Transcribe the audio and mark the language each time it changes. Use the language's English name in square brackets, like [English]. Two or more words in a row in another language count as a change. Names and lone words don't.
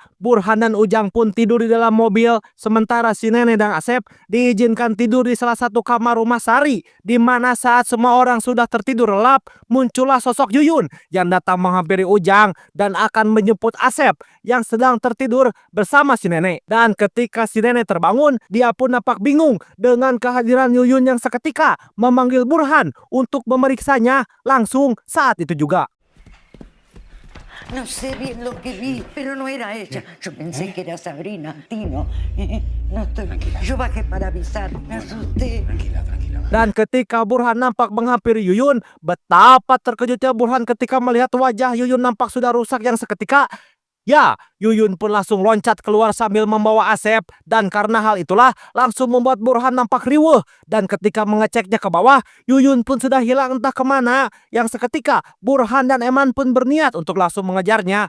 [Indonesian] Burhan dan Ujang pun tidur di dalam mobil, sementara si nenek dan Asep diizinkan tidur di salah satu kamar rumah Sari, di mana saat semua orang sudah tertidur lelap, muncullah sosok Yuyun yang datang menghampiri Ujang dan akan menjemput Asep yang sedang tertidur bersama si nenek. Dan ketika si nenek terbangun, dia pun nampak bingung dengan kehadiran Yuyun yang seketika memanggil Burhan untuk memeriksanya langsung saat itu juga. [Spanish] No sé bien lo que vi, pero no era ella. Yo pensé que era Sabrina, Tino. No estoy... Yo bajé para avisar, me asusté. Tranquila. [Indonesian] Dan ketika Burhan nampak menghampiri Yuyun, betapa terkejutnya Burhan ketika melihat wajah Yuyun nampak sudah rusak yang seketika. Ya, Yuyun pun langsung loncat keluar sambil membawa Asep, dan karena hal itulah langsung membuat Burhan nampak riweuh. Dan ketika mengeceknya ke bawah, Yuyun pun sudah hilang entah kemana, yang seketika Burhan dan Eman pun berniat untuk langsung mengejarnya.